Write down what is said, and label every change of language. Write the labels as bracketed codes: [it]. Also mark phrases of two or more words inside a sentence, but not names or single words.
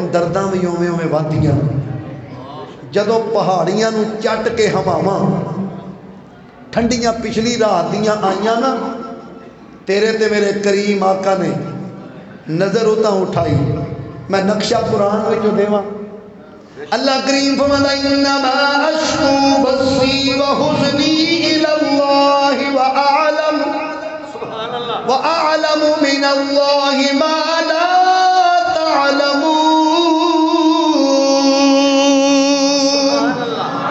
[pa] درداں بھی اوویں ودیاں جدوں پہاڑیاں نو چٹ کے ہواواں ٹھنڈیاں پچھلی رات دیاں آئیاں نا تیرے تے میرے کریم آقا نے نظر اتاں اٹھائی میں نقشہ قرآن وچوں دیواں اللہ کریم فرماتا [ar] انما اشکو بثی وحزنی الی اللہ وَأَعْلَمُ مِنَ اللَّهِ مَا لَا تَعْلَمُونَ